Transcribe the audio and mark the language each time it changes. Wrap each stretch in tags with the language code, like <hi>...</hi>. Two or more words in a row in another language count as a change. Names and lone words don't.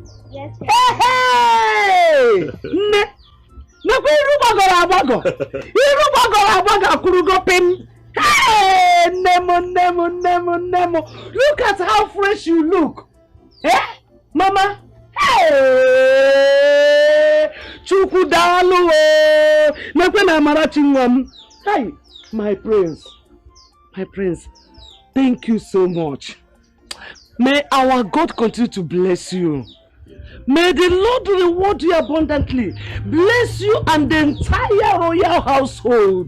<en>Yes, Hey! Nne!</en> <ig>Nekwa iru gbagọrọ agbagọ! Iru gbagọrọ agbagọ akwụrụgo pim! Hey! Nemo!</ig> <en>Look at how fresh you look! Eh? Mama! Hey!</en> <ig>Chukwu daalụ o! Nekwa na Amarachi nwa m! Hey!</ig> <en>My prince! Thank you so much. May our God continue to bless you. May the Lord reward you abundantly. Bless you and the entire royal household.</en>